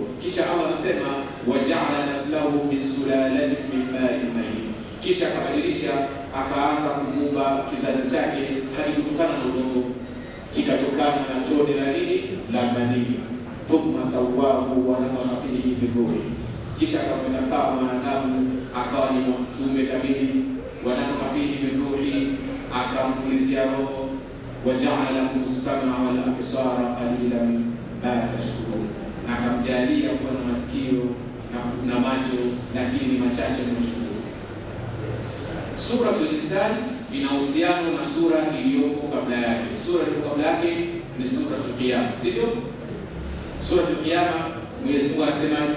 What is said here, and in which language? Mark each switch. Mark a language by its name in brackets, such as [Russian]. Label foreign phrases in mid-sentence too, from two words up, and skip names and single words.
[Swahili] Kisha Allah anasema [Arabic] وجعل نسله من سلالة من ماء مهين, [Swahili] kisha akabadilisha, akaanza kumuumba kizazi chake hadi kutokana na udongo, kikatokana na tone la nini? La manii. [Arabic] ثم سواه ونفخ فيه من روحه, [Swahili] kisha akamweka sawa mwanadamu akawa ni kiumbe kamili. [Arabic] ونفخ فيه من روحه, [Swahili] akampulizia roho. [Arabic] وجعل لكم السمع والأبصار قليلا ما تشكرون, [Swahili] na akamjalia kuwa na masikio na macho, lakini machache mnashukuru. Suratul Insan ina uhusiano na sura iliyopo kabla yake. Sura iliyopo kabla yake ni Suratul Qiyamah, sivyo? Suratul Qiyamah Mwenyezi Mungu anasemaje?